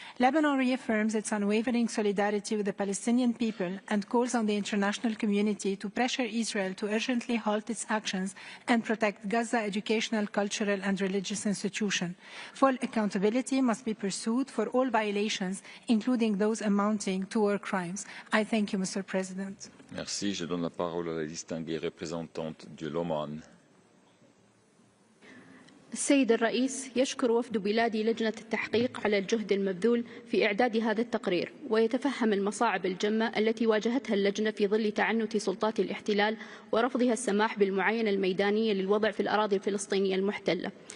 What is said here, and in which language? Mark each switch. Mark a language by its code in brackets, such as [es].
[en] Lebanon reaffirms its unwavering solidarity with the Palestinian people and calls on the international community to pressure Israel to urgently halt its actions and protect Gaza educational, cultural and religious institutions. Full accountability must be pursued for all violations, including those amounting to war crimes. I thank you, Mr. President. [fr] Merci. Je donne la parole à la distinguée représentante de l'Oman. [ar] السيد الرئيس، يشكر وفد بلادي لجنة التحقيق على الجهد المبذول في إعداد هذا التقرير، ويتفهم المصاعب الجمة التي واجهتها اللجنة في ظل تعنت سلطات الاحتلال ورفضها السماح بالمعاينة الميدانية للوضع في الأراضي الفلسطينية المحتلة.